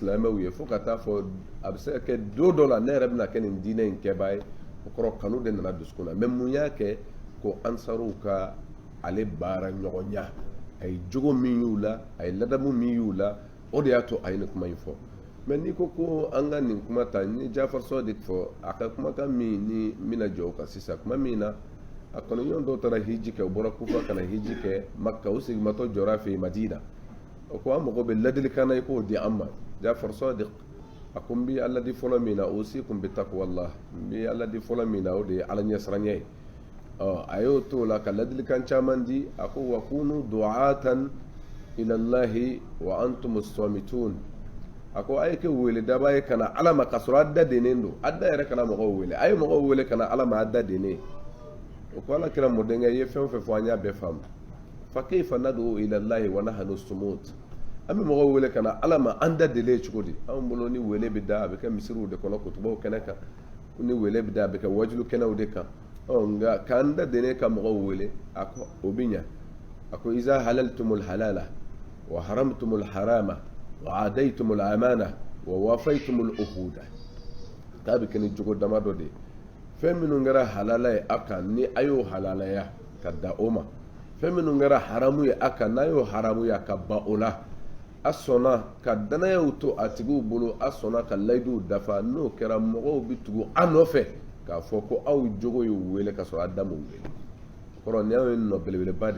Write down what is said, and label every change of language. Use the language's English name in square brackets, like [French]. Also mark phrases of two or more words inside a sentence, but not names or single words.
[Bambara] silamɛw ye fo ka taa fɔ a bɛ se ka kɛ don dɔ la ne yɛrɛ bɛna kɛ nin diinɛ in kɛbaa ye o kɔrɔ kanu de nana dusukun na mais mun y'a kɛ ko ansaruw ka ale baara ɲɔgɔnya a ye jogo min y'u la a ye ladamu min y'u la o de y'a to a ye nin kuma in fɔ mais n'i ko ko an ka nin kuma ta ni Jafar Sadiq fɔ a ka kumakan min ni n bɛna jɔ o kan sisan kuma min na a kɔnɔɲɔgɔn dɔw taara hiji kɛ u bɔra kufa kana hiji kɛ makka u sigimatɔ jɔra fɛ madina o ko an mago bɛ ladilikan na i k'o di an ma Jafar Sadiq a ko n bi ala di fɔlɔ min na [Arabic] أوصيكم بتقوى الله [Bambara] n bi ala di fɔlɔ min na o de ye ala ɲɛsiranya ye a y'o to la ka ladilikan caman di a ko wa [Arabic] كونوا دعاة إلى الله وأنتم الصامتون [Bambara] a ko a ye kɛ wele daba ye kana ala ma ka sɔrɔ a da denen don a da yɛrɛ kana mɔgɔw wele a ye mɔgɔw wele kana ala ma a da denen o ko ala kira mɔdenkɛ ye fɛn o fɛn fɔ an y'a bɛɛ faamu [Arabic] فكيف ندعو إلى الله ونحن صموت [Bambara] an bɛ mɔgɔw wele kana ala ma an da delen cogo di anw bolo ni wele bɛ da a bɛ kɛ misiriw de kɔnɔ kutubaw kɛnɛ kan ni wele bɛ da a bɛ kɛ wajulu kɛnɛw de kan nka k'an da denen ka mɔgɔw wele a ko o bɛ ɲa a ko [Arabic] إذا حللتم الحلال وحرمتم الحرام وأديتم الأمانة ووفيتم العهود [Bambara] k'a bɛ kɛ ni jogo dama dɔ de ye fɛn minnu kɛra halala ye a kan ni a y'o halalaya ka da o ma fɛn minnu kɛra haramu ye a kan n'a y'o haramuya ka ban o la a sɔnna ka danayaw to a tigiw bolo a sɔnna ka layiduw dafa n'o kɛra mɔgɔw bɛ tugu a nɔfɛ k'a fɔ ko aw jogo y'u wele ka sɔrɔ a da m'u wele o kɔrɔ ni anw ye nɔ belebeleba de